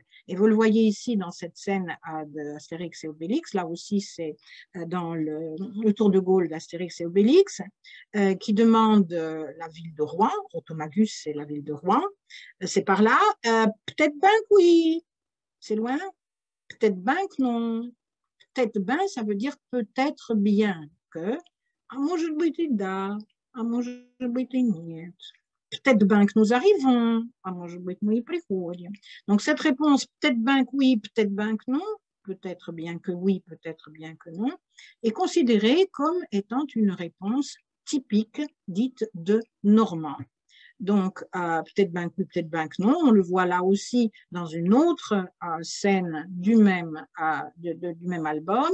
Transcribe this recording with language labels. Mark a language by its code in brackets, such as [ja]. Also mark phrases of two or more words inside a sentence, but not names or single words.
[fr] Et vous le voyez ici dans cette scène d'Astérix et Obélix, là aussi c'est dans le Tour de Gaulle d'Astérix et Obélix, qui demande la ville de Rouen. Automagus, c'est la ville de Rouen, c'est par là. Peut-être ben que oui, c'est loin. Peut-être ben que non. Peut-être ben, ça veut dire peut-être bien que. Moi, je le dis là. [ru] а может быть и нет. [fr] Peut-être bien que nous arrivons, [ru] а может быть мы и приходим. [fr] Donc cette réponse, peut-être bien que oui, peut-être bien que non, peut-être bien que oui, peut-être bien que non, est considérée comme étant une réponse typique dite de normand. Donc, peut-être bien que oui, peut-être bien que non. On le voit là aussi dans une autre scène du même album.